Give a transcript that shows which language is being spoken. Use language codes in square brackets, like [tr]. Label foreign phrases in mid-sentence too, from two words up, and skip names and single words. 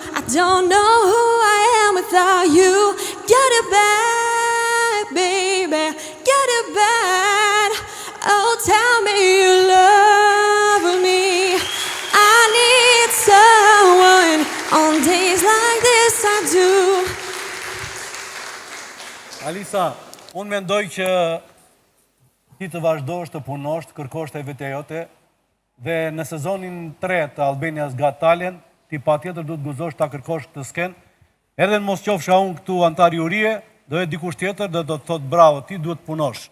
[en] I don't know who I am without you. Get it back, baby, get it back. Oh, tell me you love me. I need someone on days like this, I do. [sq] Alisa, unë mendoj që ti të vazhdosh të punosh, të kërkosh të vetja jote, dhe në sezonin 3 të [en] Albania's Got Talent, [sq] ti patjetër duhet guxosh ta kërkosh këtë skenë, edhe në mos qofsha unë këtu antar jurie, do jetë dikush tjetër dhe do të thotë bravo, ti duhet punosh.